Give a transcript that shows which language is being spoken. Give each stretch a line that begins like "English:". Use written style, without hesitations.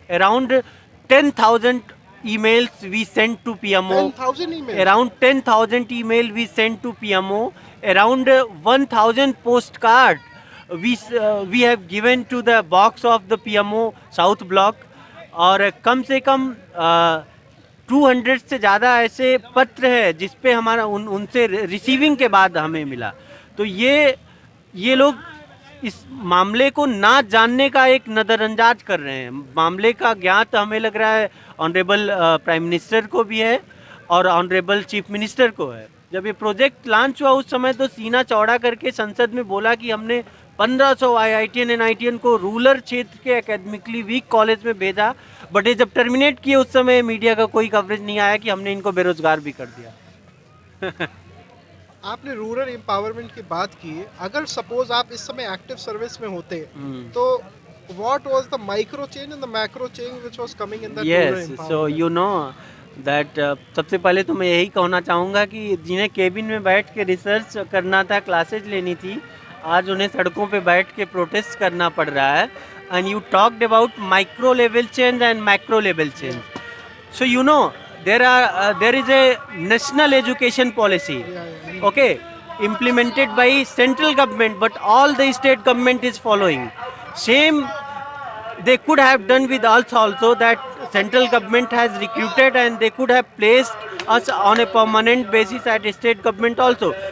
English: Around 10,000 emails we sent to PMO. 10,000 emails? Around 10,000 email we sent to PMO. Around 1,000 postcard we have given to the box of the PMO South Block.
Hindi: और कम से कम 200 से ज़्यादा ऐसे पत्र है जिसपे हमारा उनसे रिसीविंग के बाद हमें मिला. तो ये लोग इस मामले को ना जानने का एक नज़रअंदाज कर रहे हैं. मामले का ज्ञात हमें लग रहा है ऑनरेबल प्राइम मिनिस्टर को भी है और ऑनरेबल चीफ मिनिस्टर को है. जब ये प्रोजेक्ट लॉन्च हुआ उस समय तो सीना चौड़ा करके संसद में बोला कि हमने 1500 IITian NITian को रूरल क्षेत्र के एकेडमिकली वीक कॉलेज में भेजा, बट ये जब टर्मिनेट किए उस समय मीडिया का कोई कवरेज नहीं आया कि हमने इनको बेरोजगार भी कर दिया. आपने रूरल एम्पावरमेंट की बात की. अगर सपोज आप इस समय एक्टिव सर्विस में होते तो
English: what was the micro change and the macro change which was coming in that rural Yes, empowerment? so you know that
Hindi: सबसे पहले तो मैं यही कहना चाहूँगा कि जिन्हें केबिन में बैठ के रिसर्च करना था, क्लासेज लेनी थी, आज उन्हें सड़कों पे बैठ के प्रोटेस्ट करना पड़ रहा है.
English: And you talked about micro level change and macro level change. So you know there is a national education policy, okay, implemented by central government, but all the state government is following. Same they could have done with us also, that central government has recruited and they could have placed us on a permanent basis at state government also.